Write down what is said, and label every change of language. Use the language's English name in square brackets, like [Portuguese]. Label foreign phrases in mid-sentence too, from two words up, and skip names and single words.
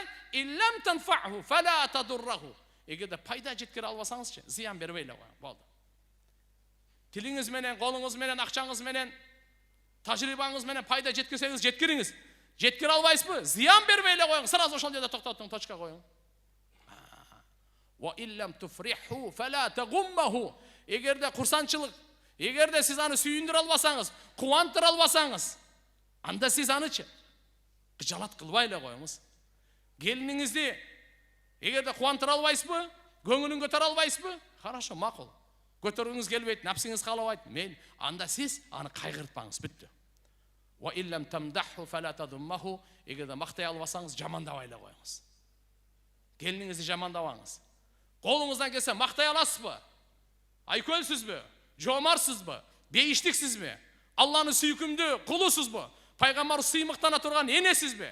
[Arabic] إلا تنفعه فلا تضره. [Kyrgyz] Эгерде пайда жеткире албасаңызчы, зыян бербей эле коюң. Болду. Тилиңиз менен, колуңуз менен, акчаңыз менен, тажрыйбаңыз менен пайда жеткирсеңиз жеткириңиз. Жеткире албайсызбы? Зыян бербей эле коюң. Сразу ошол жерде токтотуң, точка коюң. [Arabic] وإلا تفرحه فلا تغمه. [Kyrgyz] Эгерде курсанчылык, эгерде сиз аны сүйүндүрө албасаңыз, кубандыра албасаңыз, анда сиз анычы кыжалат кылбай эле коюңуз. Келиниңизди эгерде кубандыра албайсызбы, көңүлүн көтөрө албайсызбы? Хорошо, макул. Көтөргүңүз келбейт, напсыңыз каалабайт. Мен анда сиз аны кайгыртпаңыз, бүттү. [Arabic] وإلا تمدحه فلا تذمه. [Kyrgyz] Эгерде мактай албасаңыз, жамандабай эле коюңуз. Келиниңизди жамандабаңыз. Колуңуздан келсе мактай аласызбы? Айкөлсүзбү? Жомарсызбы? Бейиштиксизби? Алланын сүйкүмдүү кулусузбу? Пайгамбар сыймыктана турган энесизби?